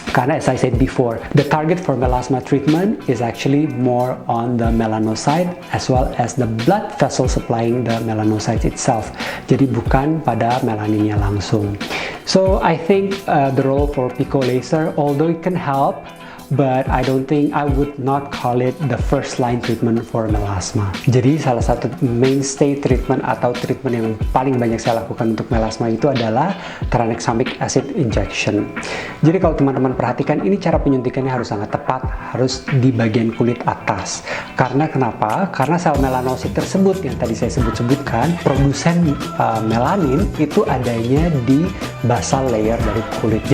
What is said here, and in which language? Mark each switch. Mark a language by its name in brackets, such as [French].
[Indonesian] Karena [English] as I said before, the target for melasma treatment is actually more on the melanocyte as well as the blood vessel supplying the melanocyte itself. [Indonesian] Jadi bukan pada melaninnya langsung. [English] So I think the role for pico laser, although it can help, but I would not call it the first line treatment for melasma. [Indonesian] Jadi salah satu mainstay treatment atau treatment yang paling banyak saya lakukan untuk melasma itu adalah tranexamic acid injection. Jadi kalau teman-teman perhatikan, ini cara penyuntikannya harus sangat tepat, harus di bagian kulit atas. Karena kenapa? Karena sel melanosit tersebut yang tadi saya sebutkan, produsen melanin itu adanya di basal layer dari kulit.